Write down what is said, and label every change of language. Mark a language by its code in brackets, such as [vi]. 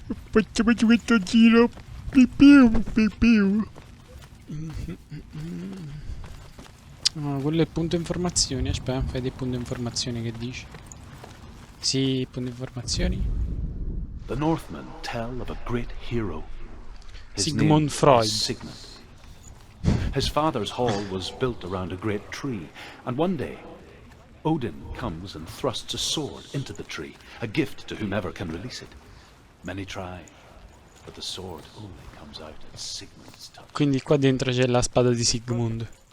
[it] Facciamoci questo giro. Oh, quello è il punto informazioni. Aspetta, fai dei punti informazioni che dici. Sì, punti informazioni. [en] The Northmen tell of a great hero. His Sigmund name Freud. is Sigmund. His father's hall was built around a great tree, and one day Odin comes and thrusts a sword into the tree, a gift to whomever can release it. Many try, but the sword only comes out at Sigmund's touch. [it] Quindi qua dentro c'è la spada di Sigmund.